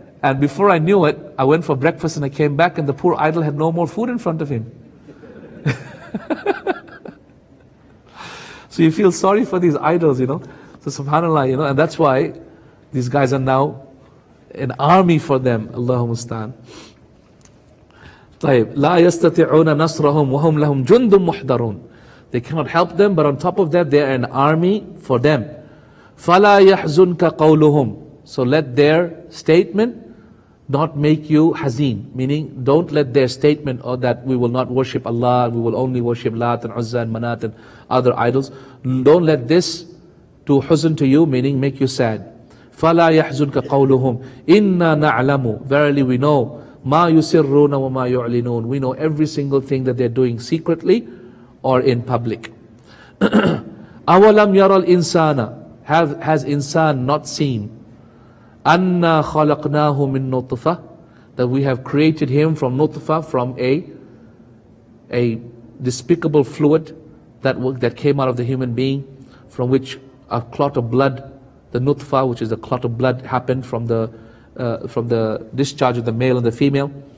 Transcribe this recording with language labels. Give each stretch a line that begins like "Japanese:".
English: And before I knew it, I went for breakfast and I came back and the poor idol had no more food in front of him. So you feel sorry for these idols, So subhanAllah, and that's why these guys are now an army for them.
Arabic: Allahumma musta'an. طيب. لا يستطيعون نصرهم وهم لهم جند محضرون.
English: They cannot help them, but on top of that, they are an army for them.
Arabic: فلا يحزنك قولهم.
English: So let their statement not make you hazeen, meaning don't let their statement or that we will not worship Allah, we will only worship Lat and Uzza and Manat and other idols. Don't let this do huzn to you, meaning make you sad.
Arabic: فَلَا يَحْزُنْكَ قَوْلُهُمْ إِنَّا نَعْلَمُ.
English: Verily we know
Arabic: مَا يُسِرُّونَ وَمَا يُعْلِنُونَ.
English: We know every single thing that they're doing secretly or in public.
Arabic: أَوَلَمْ يَرَى الْإِنسَانَ.
English: Has insan not seen
Arabic: أَنَّا خَلَقْنَاهُ مِن نُطْفَةٍ,
English: that we have created him from nutfa, from a despicable fluid that came out of the human being, from which a clot of blood, the nutfa, which is a clot of blood, happened from the discharge of the male and the female.